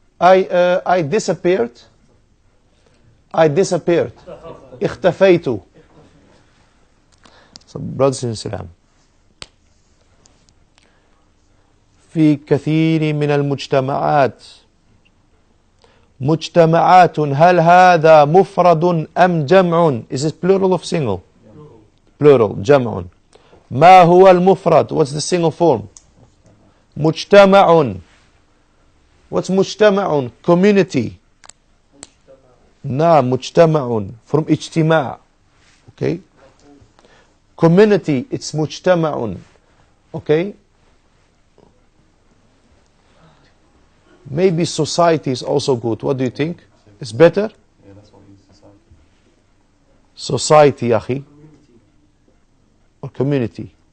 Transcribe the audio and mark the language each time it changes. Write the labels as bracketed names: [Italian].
[English] I disappeared. I disappeared. اختفيت. So brothers and sisters, [Arabic] في كثير من المجتمعات. مجتمعات, هل هذا مفرد أم جمع? [English] Is it plural of single? Plural, جمع. [Arabic] ما هو المفرد? [English] What's the single form? مجتمع. What's مجتمع? Community. [Arabic] نعم, مجتمع, from اجتماع. [English] Okay. Community, it's مجتمع. Okay. Maybe society is also good. What do you think? It's better? Yeah, that's what we use, society. Society, أخي. Or community.